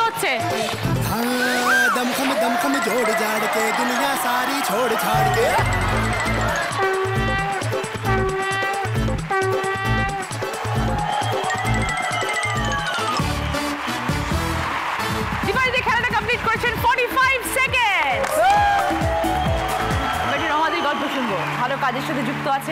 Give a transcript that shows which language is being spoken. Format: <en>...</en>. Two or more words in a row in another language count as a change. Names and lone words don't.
<hi>हाँ दम खम जोड़ जाड़ के दुनिया सारी छोड़ छाड़ के</hi> <bn>দীপালি খেলাটা কমপ্লিট করেছেন 45 সেকেন্ড। রমাদির গল্প শুনবো, ভালো কাজের সাথে যুক্ত আছেন,</bn>